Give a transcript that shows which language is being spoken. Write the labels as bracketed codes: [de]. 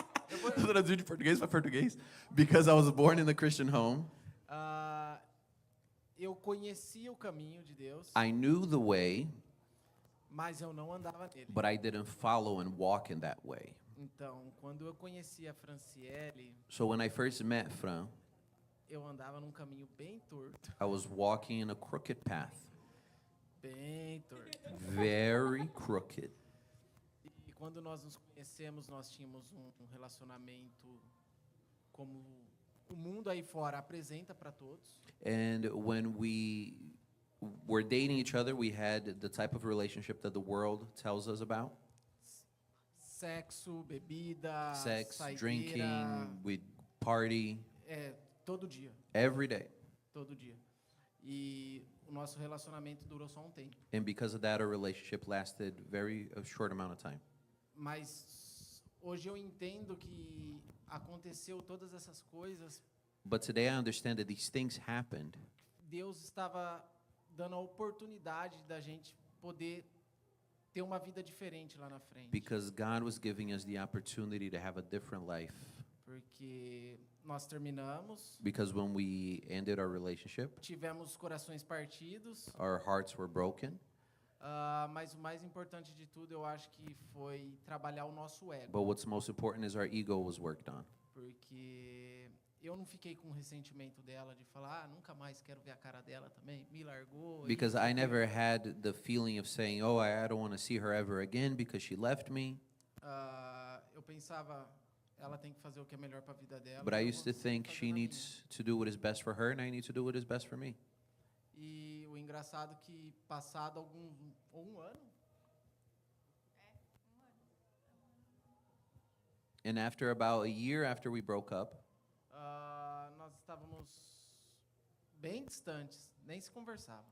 [pt] Eu traduzi de português para português. [en] Because I was born in a Christian home. [pt] Eu conhecia o caminho de Deus. [en] I knew the way, [pt] Mas eu não andava nele. [en] but I didn't follow and walk in that way. [pt] Então, quando eu conheci a Franciele, [en] So when I first met Fran, [pt] eu andava num caminho bem torto. [en] I was walking in a crooked path. [pt] Bem torto. [en] Very crooked. [pt] E quando nós nos conhecemos, nós tínhamos um relacionamento como o mundo aí fora apresenta para todos. [en] And when we were dating each other, we had the type of relationship that the world tells us about. [pt] Sexo, bebida, [en] Sex, [pt] saideira, [en] drinking, we'd party [pt] todo dia, [en] every day. [pt] todo dia. E o nosso relacionamento durou só tempo. [en] And because of that, our relationship lasted a short amount of time. [pt] Mas hoje eu entendo que aconteceu todas essas coisas. [en] But today I understand that these things happened [pt] Deus estava dando a oportunidade da gente poder ter uma vida diferente lá na frente. [en] because God was giving us the opportunity to have a different life. [pt] Porque nós terminamos, [en] Because when we ended our relationship, [pt] tivemos corações partidos, [en] our hearts were broken. [pt] mas o mais importante de tudo eu acho que foi trabalhar o nosso ego. [en] But what's most important is our ego was worked on. [pt] Porque eu não fiquei com ressentimento dela de falar, nunca mais quero ver a cara dela também, me largou. [en] Because I never had the feeling of saying, oh, I don't want to see her ever again because she left me. [pt] Eu pensava, ela tem que fazer o que é melhor para a vida dela. [en] But I [pt] eu [en] used [pt] vou [en] to think [pt] fazer [en] she [pt] na minha. [en] needs to do what is best for her, and I need to do what is best for me. [pt] E o engraçado que passado um ano, [en] And after about a year after we broke up, [pt] nós estávamos bem distantes, nem se conversava.